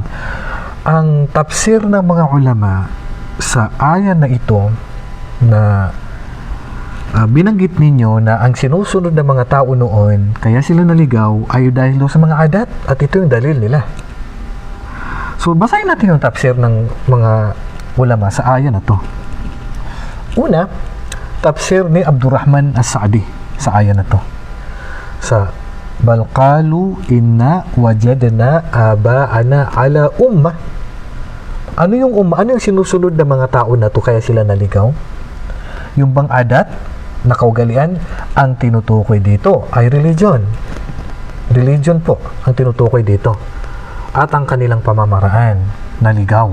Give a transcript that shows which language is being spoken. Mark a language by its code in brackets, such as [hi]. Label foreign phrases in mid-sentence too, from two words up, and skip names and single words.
[tl] Ang tafsir ng mga ulama sa ayan na ito na binanggit ninyo na ang sinusunod ng mga tao noon kaya sila naligaw ay dahil sa mga adat at ito yung dalil nila. So basahin natin yung tafsir ng mga ulama sa ayan na to. Una, tafsir ni Abdurrahman As-Sa'di sa ayan na to. [ar] Sa بل قالوا إنا وجدنا آباءنا على أمة. [tl] Ano yung ummah? Ano yung sinusunod ng mga tao na to kaya sila naligaw? Yung bang adat na kaugalian? Ang tinutukoy dito ay religion. Religion po ang tinutukoy dito. At ang kanilang pamamaraan na ligaw.